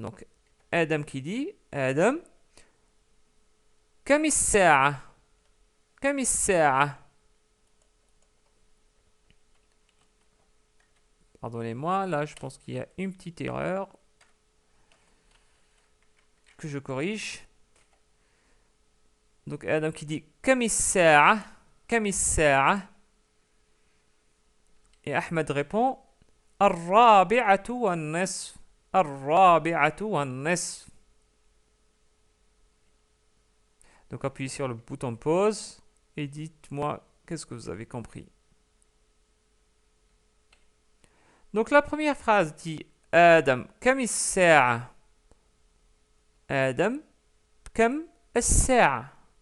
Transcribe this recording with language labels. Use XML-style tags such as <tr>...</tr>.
<fr>Donc, Adam qui dit, Adam,</fr> <ar>كم الساعة؟ كم الساعة؟</ar> <fr>Pardonnez-moi, là je pense qu'il y a une petite erreur que je corrige. Donc Adam qui dit</fr> <ar>كم الساعة؟ كم الساعة؟</ar> <fr>Et Ahmed répond</fr> <ar>الرابعة والنصف الرابعة والنصف.</ar> <fr>Donc appuyez sur le bouton pause et dites-moi qu'est-ce que vous avez compris. Donc la première phrase dit Adam</fr> <ar>كم الساعة؟</ar> <fr>Adam</fr> <ar>كم الساعة?</ar>